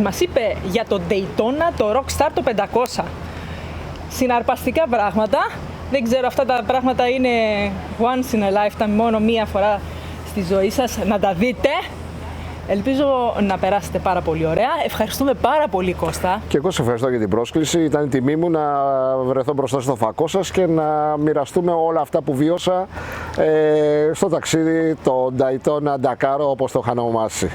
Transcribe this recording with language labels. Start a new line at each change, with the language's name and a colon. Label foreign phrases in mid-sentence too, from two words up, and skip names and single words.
Greek: Μας είπε για το Daytona, το Rockstar, το 500. Συναρπαστικά πράγματα. Δεν ξέρω, αυτά τα πράγματα είναι
English: once in a lifetime,
Greek: μόνο μία φορά στη ζωή σας να τα δείτε. Ελπίζω να περάσετε πάρα πολύ ωραία. Ευχαριστούμε πάρα πολύ, Κώστα. Και εγώ σε ευχαριστώ για την πρόσκληση. Ήταν η τιμή μου να βρεθώ μπροστά στο φακό σας και να μοιραστούμε όλα αυτά που βίωσα στο ταξίδι, το Daytona Dakar, όπως το είχαν ονομάσει.